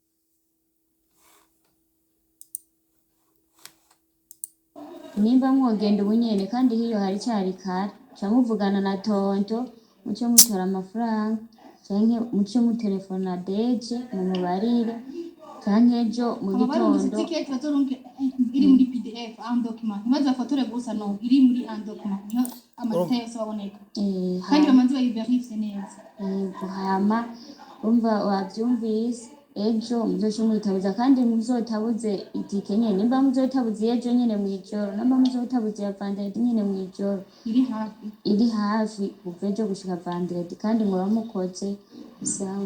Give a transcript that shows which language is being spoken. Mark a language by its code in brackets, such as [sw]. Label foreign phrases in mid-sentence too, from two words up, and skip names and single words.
[rn] nimba mwogenda ubunyene kandi hiyo hari cyari kare camuvugana na tonto muce mutora amafaranga canke muce mutelefona Deje mumubarire canke ejo mu gitondo ticket bazoronke iri muri PDF [en] and document [rn] baza fotore gusa no iri muri [en] and document [rn] no amateka yose baboneka kandi bamanzi bayiverifye neza hama umva wavyumvise ejo muzoce mwitabuza kandi muzotabuze itike nyene nimba muzotabuze ejo nyene mwijoro namba muzotabuze ya vendredi nyene mwijoro iri hafi kuva ejo gushika vendredi kandi muba mukoze sawa